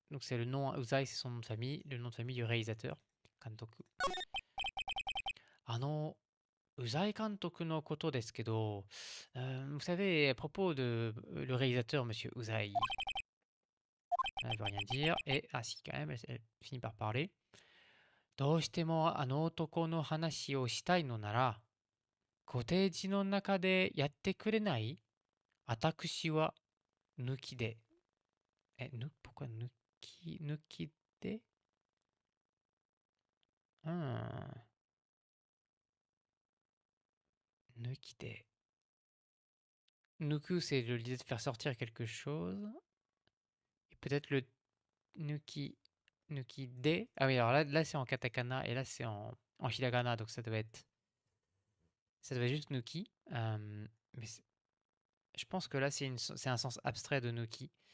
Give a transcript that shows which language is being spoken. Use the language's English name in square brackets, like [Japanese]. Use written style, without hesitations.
[French] Donc c'est le nom, Uzai c'est son nom de famille, le nom de famille du réalisateur, Kantoku. [Japanese] Uzai Kantoku no koto desu kedo, [French] vous savez, à propos de le réalisateur, monsieur Uzai, elle veut rien dire, et ah si quand même, elle finit par parler. [Japanese] どうしてもあの男の話をしたいのなら、コテージの中でやってくれない？私は抜きで。 pourquoi 抜きで抜きで。 [French] Nuku, c'est l'idée de faire sortir quelque chose. Et peut-être le Nuki, Nuki de. Ah oui, alors là c'est en katakana et là c'est en hiragana, donc ça doit être juste Nuki. Mais je pense que là c'est un sens abstrait de Nuki.